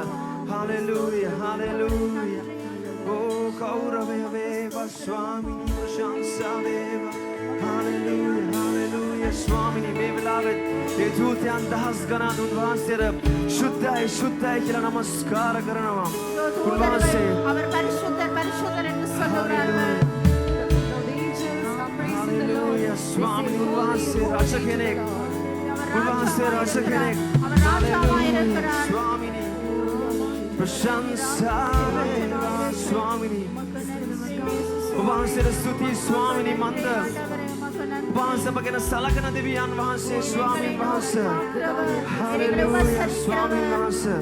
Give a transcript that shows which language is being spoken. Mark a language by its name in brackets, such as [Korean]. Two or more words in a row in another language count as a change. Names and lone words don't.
[Sinhala] හාලෙලූයා හාලෙලූයා. Oh, ගෞරවය වේවා ස්වාමිනී ප්‍රශංසා වේවා. හාලෙලූයා හාලෙලූයා ස්වාමිනී මේ වෙලාවෙත් ඒ දූතයන් දහස් ගණන් උන්වහන්සේට ශුද්ධයි ශුද්ධයි කියලා නමස්කාර කරනවා. උන්වහන්සේ [Tamil] அவர் பரிசுத்தர் பரிசுத்தர் என்று சொல்லுகிறார்கள். [Sinhala] හාලෙලූයා ස්වාමිනී උන්වහන්සේ රජ කෙනෙක්. උන්වහන්සේ රජ කෙනෙක්. [Tamil] அவர் ராஜாவாயிருக்கிறார். [Sinhala] ස්වාමිනී ප්‍රශංසා වේවා ස්වාමිනී. උන්වහන්සේට ස්තුති ස්වාමිනී මන්ද. උන්වහන්සේ අප ගැන සලකන දෙවියන් වහන්සේ ස්වාමීන් වහන්සේ. හාලෙලූයා ස්වාමීන් වහන්සේ.